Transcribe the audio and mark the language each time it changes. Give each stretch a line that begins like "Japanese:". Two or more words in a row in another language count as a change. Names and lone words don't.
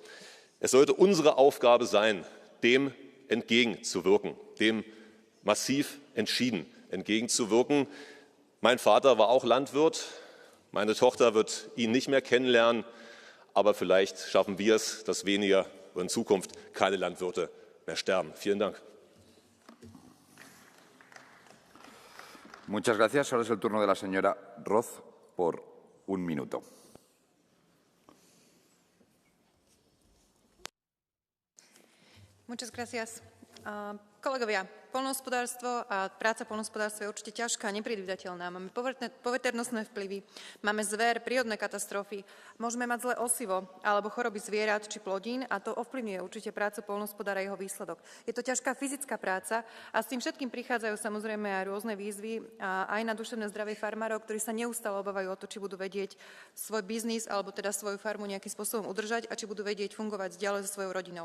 German: Es sollte unsere Aufgabe sein, dem entgegenzuwirken, dem massiv entschieden entgegenzuwirken. Mein Vater war auch Landwirt, meine Tochter wird ihn nicht mehr kennenlernen, aber vielleicht schaffen wir es, dass weniger oder in Zukunft keine Landwirte mehr sterben. Vielen Dank.
Spanish: Muchas gracias. Ahora es el turno de la señora Roth por 1 minuto. Muchas gracias.
Slovak: Kolegovia, poľnohospodárstvo a práca v poľnohospodárstve je určite ťažká, nepredvídateľná. Máme poveternostné vplyvy, máme zver, prírodné katastrofy, môžeme mať zlé osivo alebo choroby zvierat či plodín a to ovplyvňuje určite prácu poľnohospodára a jeho výsledok. Je to ťažká fyzická práca a s tým všetkým prichádzajú samozrejme aj rôzne výzvy aj na duševné zdravie farmárov, ktorí sa neustále obávajú o to, či budú vedieť svoj biznis alebo teda svoju farmu nejakým spôsobom udržať a či budú vedieť fungovať ďalej so svojou rodinou.